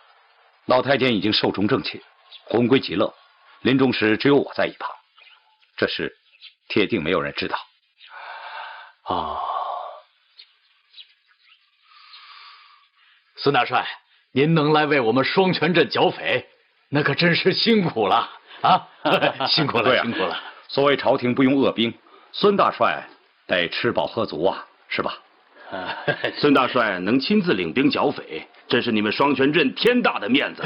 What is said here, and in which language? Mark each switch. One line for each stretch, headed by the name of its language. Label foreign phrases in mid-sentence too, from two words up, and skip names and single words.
Chinese: 老太監已經壽終正寢，魂歸極樂，臨終時只有我在一旁，這事鐵定沒有人知道。啊，孙大帥，您能來為我們雙泉鎮剿匪，那可真是辛苦了啊！辛苦了，辛苦了。所謂朝廷不用惡兵，孫大帥得吃飽喝足啊，是吧？孫大帥能親自領兵剿匪，真是你們雙泉鎮天大的面子。